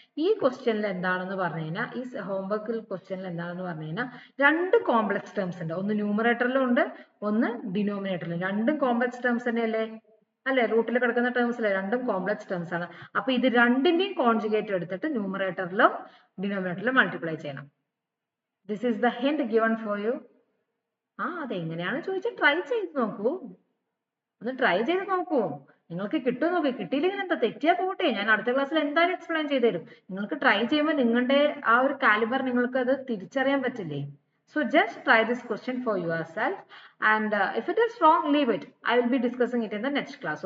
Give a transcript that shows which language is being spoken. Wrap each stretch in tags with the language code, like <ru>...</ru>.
<ml>ഈ ക്വസ്റ്റ്യനിൽ എന്താണെന്ന് പറഞ്ഞു കഴിഞ്ഞാൽ, ഈ ഹോംവർക്കിൽ ക്വസ്റ്റ്യനിൽ എന്താണെന്ന് പറഞ്ഞു കഴിഞ്ഞാൽ 2 കോംപ്ലക്സ് ടേംസ് ഉണ്ട്. ഒന്ന് ന്യൂമറേറ്ററിലും ഉണ്ട്, ഒന്ന് ഡിനോമിനേറ്ററിലും. രണ്ടും കോംപ്ലക്സ് ടേംസ് തന്നെയല്ലേ? അല്ലെ? റൂട്ടിൽ കിടക്കുന്ന ടേംസിലെ രണ്ടും കോംപ്ലക്സ് ടേംസ് ആണ്. അപ്പൊ ഇത് രണ്ടിന്റെയും കോൺജുഗേറ്റ് എടുത്തിട്ട് ന്യൂമറേറ്ററിലും ഡിനോമിനേറ്ററിലും മൾട്ടിപ്ലൈ ചെയ്യണം.</ml> <en>This is the hint given for you.</en> <ml>അതെങ്ങനെയാണ് ചോദിച്ചാൽ ട്രൈ ചെയ്ത് നോക്കൂ. ഒന്ന് ട്രൈ ചെയ്ത് നോക്കൂ. നിങ്ങൾക്ക് കിട്ടുമോ നോക്കൂ. കിട്ടിയില്ലെങ്കിൽ എന്താ, തെറ്റിയാ പോട്ടെ, ഞാൻ അടുത്ത ക്ലാസ്സിൽ എന്തായാലും എക്സ്പ്ലെയിൻ ചെയ്ത് തരും. നിങ്ങൾക്ക് ട്രൈ ചെയ്യുമ്പോൾ നിങ്ങളുടെ ആ ഒരു കാലിബർ നിങ്ങൾക്ക് അത് തിരിച്ചറിയാൻ പറ്റില്ലേ?</ml> <en>So just try this question for yourself, and if it is wrong, leave it. I will be discussing it in the next class.</en>